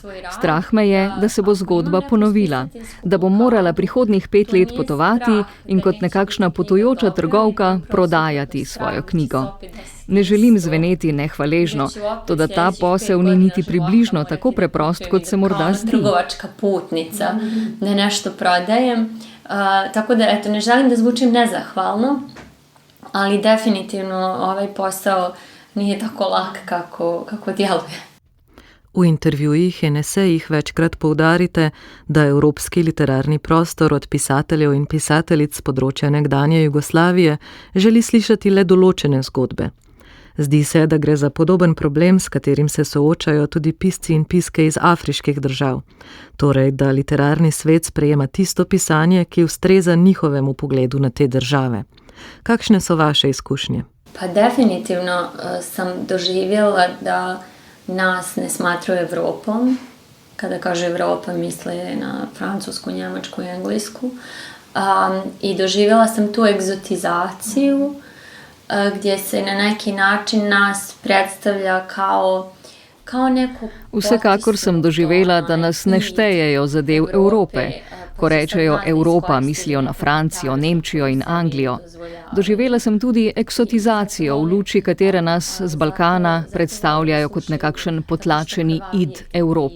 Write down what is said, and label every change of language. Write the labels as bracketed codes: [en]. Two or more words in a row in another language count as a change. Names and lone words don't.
[sl] Strah me je, da se bo zgodba ponovila, da bom morala prihodnjih 5 let potovati in kot nekakšna potujoča trgovka prodajati svojo knjigo. Ne želim zveneti nehvaležno, toda ta posel ni niti približno tako preprost, kot se morda zdi. [bs] Trgovačka putnica, da nešto prodajem. Tako da, eto, ne želim da zvučim nezahvalno, ali definitivno ovaj posao nije tako lak kako djeluje. [sl] V intervjujih in esejih večkrat poudarite, da evropski literarni prostor od pisateljev in pisateljic z področja nekdanje Jugoslavije želi slišati le določene zgodbe. Zdi se, da gre za podoben problem, s katerim se soočajo tudi pisci in piske iz afriških držav. Torej, da literarni svet sprejema tisto pisanje, ki ustreza njihovemu pogledu na te države. Kakšne so vaše izkušnje? [bs] Pa definitivno sam doživjela da nas ne smatraju Evropom. Kada kaže Evropa, misle na Francusku, Njemačku i Englesku. I doživjela sam tu egzotizaciju, gdje se na neki način nas predstavlja kao neku... [sl] Vsekakor sem doživela, da nas ne štejejo za del Evrope. Ko rečejo Evropa, mislijo na Francijo, Nemčijo in Anglijo. Doživela sem tudi eksotizacijo, v luči katere nas z Balkana predstavljajo kot nekakšen potlačeni id Evrope.